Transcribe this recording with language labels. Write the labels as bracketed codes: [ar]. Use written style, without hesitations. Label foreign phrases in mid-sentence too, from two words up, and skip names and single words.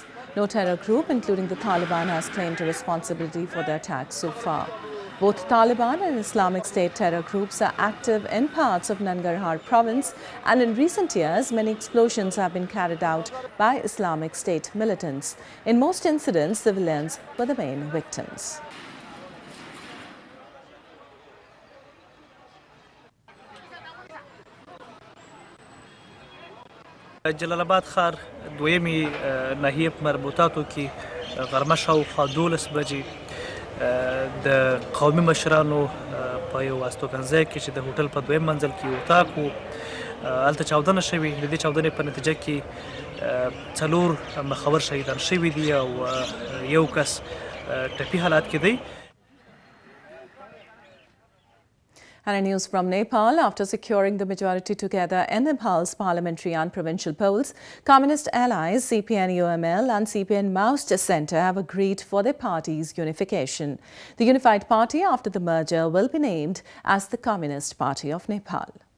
[en] No terror group, including the Taliban, has claimed responsibility for the attack so far. Both Taliban and Islamic State terror groups are active in parts of Nangarhar province, and in recent years, many explosions have been carried out by Islamic State militants. In most incidents, civilians were the main victims. [ps] جلالاباد ښار دویمې ناحیې په مربوطاتو کې غرمه شاوخوا 12 بجې د قومي مشرانو په یو استوګنځای کې چې د هوټل په دویم منزل کې یو اتاق و هلته چاودنه شوې د دې چاودنې په نتیجه کې 4 مخور شهیدان شوي دي او یو کس ټپي حالات کې دی. [en] And in news from Nepal, after securing the majority together in Nepal's parliamentary and provincial polls, communist allies CPN-UML and CPN-Maoist Centre have agreed for their parties' unification. The unified party after the merger will be named as the Communist Party of Nepal.